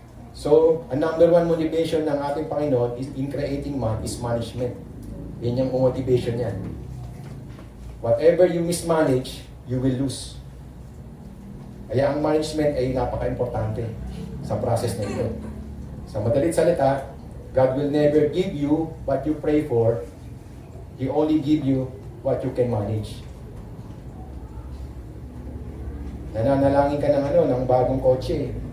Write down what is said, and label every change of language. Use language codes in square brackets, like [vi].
[en] So, ang number one motivation [tl] ng ating Panginoon [en] is in creating man is management. [tl] Yan yung motivation niyan. [en] Whatever you mismanage, you will lose. [tl] Kaya ang management ay napaka-importante sa process na ito. Sa madalit salita, [en] God will never give you what you pray for. He only give you what you can manage. [tl] Nananalangin ka ng bagong kotse.